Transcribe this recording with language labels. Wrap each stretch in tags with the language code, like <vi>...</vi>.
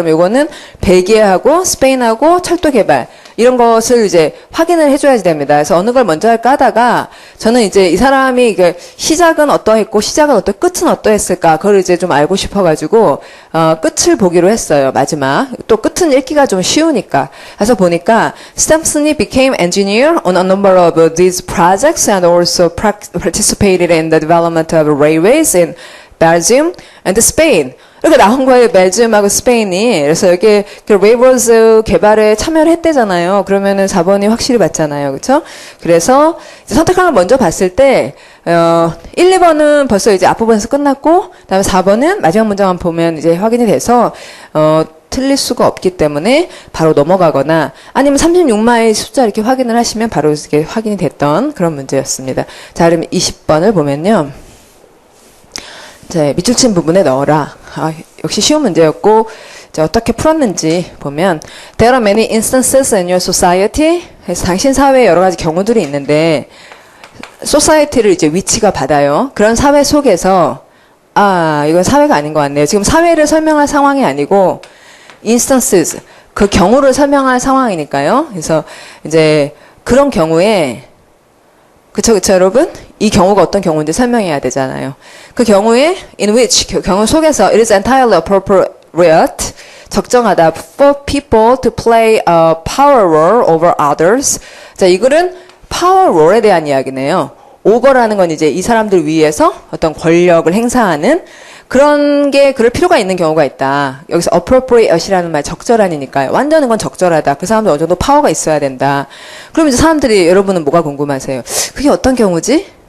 <ko>그럼 이거는 벨기에하고 스페인하고 철도 개발 이런 것을 이제 확인을 해줘야 됩니다. 그래서 어느 걸 먼저 할까 하다가 저는 이제 이 사람이 시작은 어떠했고 시작은 끝은 어떠했을까 그걸 이제 좀 알고 싶어가지고 끝을 보기로 했어요. 마지막 또 끝은 읽기가 좀 쉬우니까. 그래서 보니까 스탬슨이</ko> <en>became engineer on a number of these projects and also participated in the development of railways in Belgium and Spain.</en> <ko>이렇게 나온 거예요. 벨지움하고 스페인이. 그래서 여기 레이버스 개발에 참여를 했대잖아요. 그러면은 4번이 확실히 맞잖아요. 그렇죠? 그래서 이제 선택항을 먼저 봤을 때 1, 2번은 벌써 이제 앞부분에서 끝났고 그다음에 4번은 마지막 문장만 보면 이제 확인이 돼서 틀릴 수가 없기 때문에 바로 넘어가거나 아니면 36마일 숫자 이렇게 확인을 하시면 바로 이렇게 확인이 됐던 그런 문제였습니다. 자, 그럼 20번을 보면요. 자, 밑줄 친 부분에 넣어라. 역시 쉬운 문제였고 이제 어떻게 풀었는지 보면</ko> <en>There are many instances in your society.</en> <ko>그래서 당신 사회에 여러 가지 경우들이 있는데 society를 이제 위치가 받아요. 그런 사회 속에서 이건 사회가 아닌 것 같네요. 지금 사회를 설명할 상황이 아니고 instances 그 경우를 설명할 상황이니까요. 그래서 이제 그런 경우에 그쵸 여러분? 이 경우가 어떤 경우인지 설명해야 되잖아요. 그 경우에</ko> <en>in which</en> <ko>그 경우 속에서</ko> <en>it is entirely appropriate</en> <ko>적정하다</ko> <en>for people to play a power role over others.</en> <ko>자, 이글은 power role에 대한 이야기네요. over라는 건 이제 이 사람들 위에서 어떤 권력을 행사하는 그런 게 그럴 필요가 있는 경우가 있다. 여기서 appropriate이라는 말 적절한이니까요. 완전한 건 적절하다. 그 사람들 어느 정도 파워가 있어야 된다. 그럼 이제 사람들이 여러분은 뭐가 궁금하세요? 그게 어떤 경우지?</ko>